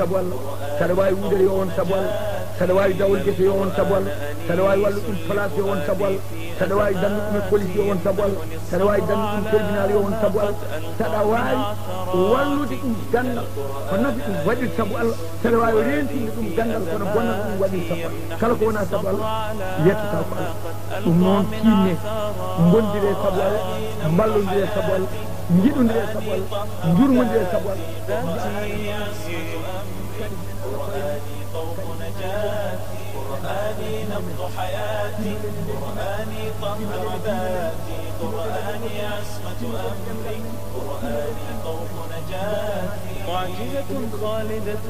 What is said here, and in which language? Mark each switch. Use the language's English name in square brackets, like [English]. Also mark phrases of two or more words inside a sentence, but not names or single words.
[Fula] saabu Allah saɗa wawi wuudere yo won saabu Allah saɗa wawi dawol guese yo won saabu Allah saɗa wawi wallu ɗum place yo won saabu Allah saɗa wawi dandu ɗum e police yo won saabu Allah saɗa wawi dandu ɗum tribunal yo won saabu Allah saɗa wawi wallude ɗum gandal ko nafi ɗum waɗir saabu Allah saɗa wawi rentinde ɗum gandal kono bonnata ɗum waɗir saabu Allah kala ko wona saabu Allah yettata ko Allah ɗum noon tinne gondire saabu Allah mballodire saabu Allah jiɗodire saabu Allah jurmodire saabu Allah [Arabic] قرآني نبض حياتي قرآني طهر ذاتي قرآني عصمة أمري قرآني طوق نجاتي معجزة خالدة